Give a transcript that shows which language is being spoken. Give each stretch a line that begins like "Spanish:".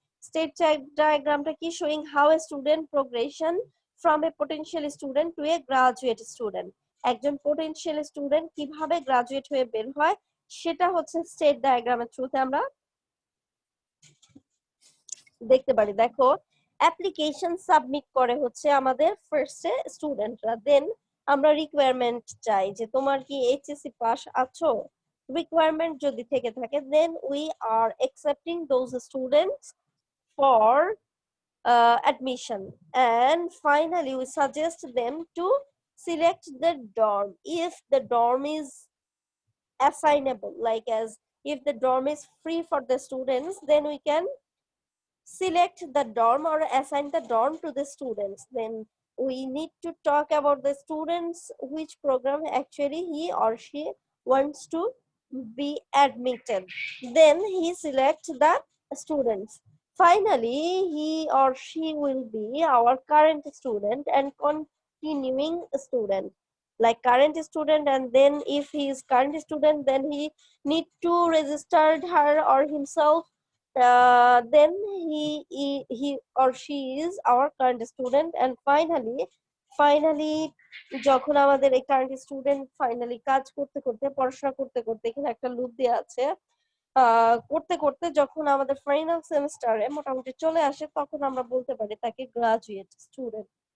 Bangla: State chart ডায়াগ্রামটা কি?
English: showing how a student progression from a potential student to a graduate student,
Bangla: একজন potential student কিভাবে graduate হয়ে বের হয় সেটা হচ্ছে স্টেট ডায়াগ্রামের থ্রুতে আমরা দেখতে পারি। দেখো, অ্যাপ্লিকেশন সাবমিট করে হচ্ছে আমাদের ফার্স্টে স্টুডেন্টরা, দেন আমরা রিকোয়ারমেন্ট চাই যে তোমার কি এইচএসসি পাস আছো। রিকোয়ারমেন্ট যদি থেকে থাকে,
English: Then we are accepting those students for admission, and finally we suggest them to select the dorm if the dorm is assignable, like as if the dorm is free for the students, then we can select the dorm or assign the dorm to the students. Then we need to talk about the students which program actually he or she wants to be admitted, then he selects the students. Finally he or she will be our current student and continuing student, like current student, and then if he is current student, then he need to register her or himself, then he or she is our current student. And finally
Bangla: যখন আমাদের এই current student finally কাজ করতে করতে পড়াশোনা করতে করতে, এখানে একটা লুপ দেওয়া আছে, করতে করতে যখন আমাদের ফাইনাল সেমিস্টারে মোটামুটি চলে আসে, তখন আমরা বলতে পারি তাকে গ্রাজুয়েট স্টুডেন্ট।